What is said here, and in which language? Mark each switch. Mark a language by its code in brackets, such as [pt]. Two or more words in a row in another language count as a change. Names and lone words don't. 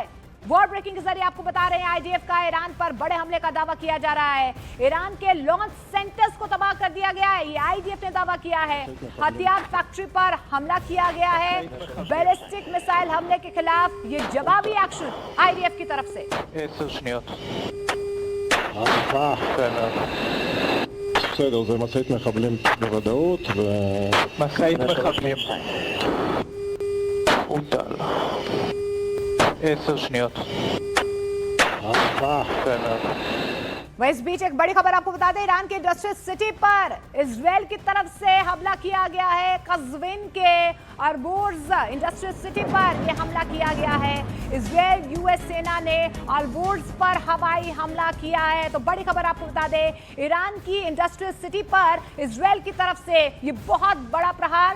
[en] World Breaking [hi] के जरिए आपको बता रहे हैं IDF का ईरान पर बड़े हमले का दावा किया जा रहा है। ईरान के [en] launch centers [hi] को तबाह कर दिया गया है, ये IDF ने दावा किया है। हथियार फैक्ट्री पर हमला किया गया है। [en] ballistic missile [hi] हमले के खिलाफ ये जवाबी एक्शन IDF की तरफ से। [he] בסדר, זה משאית מחבלים בוודאות משאית מחבלים. הוטל. 10 שניות. בסדר. [hi] वह इस बीच एक बड़ी खबर आपको बता दें, ईरान के [en] industrial city [hi] पर इजराइल की तरफ से हमला किया गया है। कज़विन के अरबोर्ज [en] industrial city [hi] पर यह हमला किया गया है। इजराइल यूएस सेना ने अरबोर्ज पर हवाई हमला किया है। तो बड़ी खबर आपको बता दें, ईरान की [en] industrial city [hi] पर इजराइल की तरफ से ये बहुत बड़ा प्रहार।